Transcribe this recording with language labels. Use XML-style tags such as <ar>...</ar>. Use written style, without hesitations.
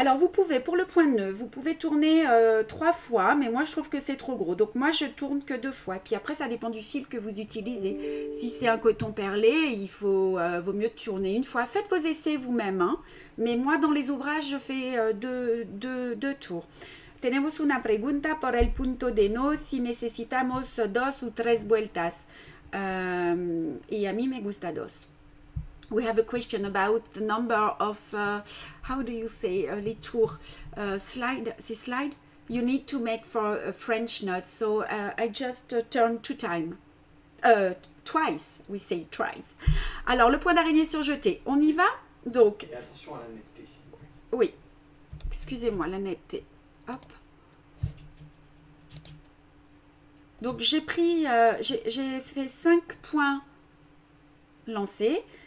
<fr>Alors vous pouvez, pour le point de nœud, vous pouvez tourner 3 fois, mais moi je trouve que c'est trop gros. Donc moi je tourne que 2 fois. Puis après ça dépend du fil que vous utilisez. Si c'est un coton perlé, il vaut mieux tourner une fois. Faites vos essais vous-même. Hein. Mais moi dans les ouvrages, je fais 2 tours.</fr> <es>Tenemos una pregunta por el punto de no si necesitamos 2 ou 3 vueltas. Y a mí me gusta 2.</es> <en>We have a question about the number of, how do you say,</en> <fr>les tours,</fr> <en>slide,</en> <fr>c'est slide?</fr> <en>You need to make for a French note, so I just turn 2 times. Twice, we say twice.</en> <fr>Alors, le point d'araignée surjeté, on y va? Donc, et attention à la netteté, s'il vous plaît. Oui, excusez-moi, la netteté. Hop. Donc, j'ai fait 5 points lancés.</fr>